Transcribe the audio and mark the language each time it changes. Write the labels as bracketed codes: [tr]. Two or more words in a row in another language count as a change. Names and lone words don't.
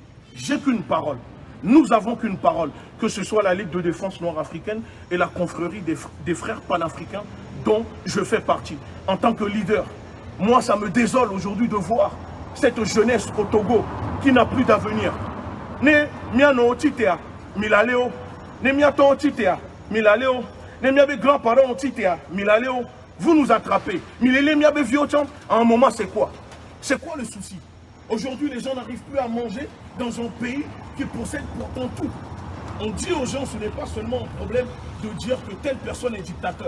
[fr] J'ai qu'une parole. Nous avons qu'une parole. Que ce soit la Ligue de défense nord-africaine et la confrérie des frères panafricains dont je fais partie. En tant que leader, moi, ça me désole aujourd'hui de voir cette jeunesse au Togo qui n'a plus d'avenir. [ee] Ne miano titea milaleo, ne miato titea milaleo, ne miabe grands-parents titea milaleo. [fr] Vous nous attrapez. [ee] Milele miabe viochan. [fr] À un moment, c'est quoi? C'est quoi le souci? Aujourd'hui, les gens n'arrivent plus à manger dans un pays qui possède pourtant tout. On dit aux gens, ce n'est pas seulement un problème de dire que telle personne est dictateur.